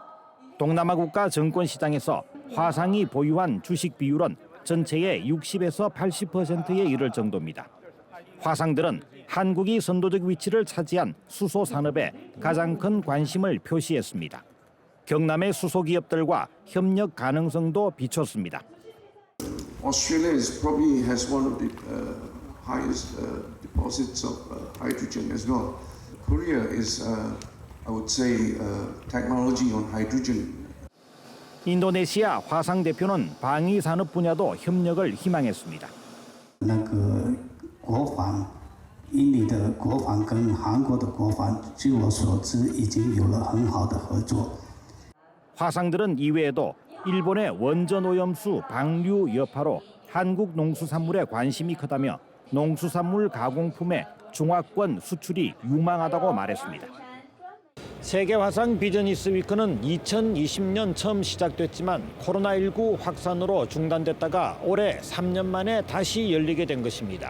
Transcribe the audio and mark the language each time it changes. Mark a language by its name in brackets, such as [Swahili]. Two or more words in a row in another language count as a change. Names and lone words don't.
[Korean] 동남아 국가 정권 시장에서 화상이 보유한 주식 비율은 전체의 60에서 80%에 이를 정도입니다. 화상들은 한국이 선도적 위치를 차지한 수소 산업에 가장 큰 관심을 표시했습니다. 경남의 수소 기업들과 협력 가능성도 비췄습니다. [English] Australia probably has one of the highest deposits of hydrogen as well. Korea is, I would say, technology on hydrogen. [Korean] 인도네시아 화상 대표는 방위 산업 분야도 협력을 희망했습니다. [Chinese] 国防，印尼的国防跟韩国的国防，据我所知已经有了很好的合作。 [Korean] 화상들은 이외에도 일본의 원전 오염수 방류 여파로 한국 농수산물에 관심이 크다며 농수산물 가공품의 중화권 수출이 유망하다고 말했습니다. 세계 화상 비즈니스 위크는 2020년 처음 시작됐지만 코로나19 확산으로 중단됐다가 올해 3년 만에 다시 열리게 된 것입니다.